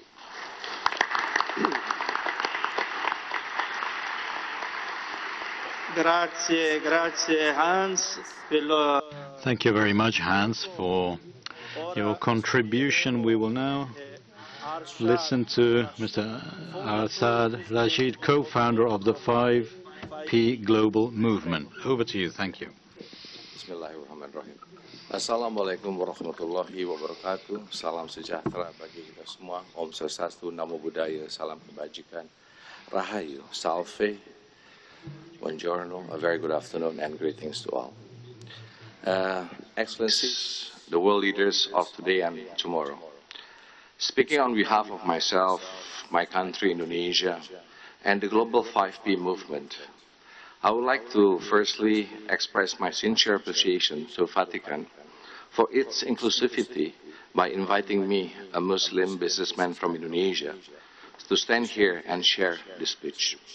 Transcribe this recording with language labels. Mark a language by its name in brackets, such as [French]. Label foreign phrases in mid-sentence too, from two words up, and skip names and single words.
[Italian] Grazie Hans. [English] Thank you very much, Hans, for your contribution. We will now listen to Mr. Assad Rashid, co-founder of the 5P Global Movement. Over to you. Thank you. [Arabic] بسم الله الرحمن الرحيم. السلام عليكم ورحمة الله وبركاته. [Indonesian] Salam sejahtera bagi kita semua. [Balinese] Om Swastiastu, [Pali] Namo Buddhaya, [Indonesian] salam kebajikan. Rahayu, [Italian] salve, buongiorno, [English] a very good afternoon and greetings to all. Excellencies, the world leaders of today and tomorrow. Speaking on behalf of myself, my country, Indonesia, and the global 5P movement, I would like to firstly express my sincere appreciation to Vatican for its inclusivity by inviting me, a Muslim businessman from Indonesia, to stand here and share this speech.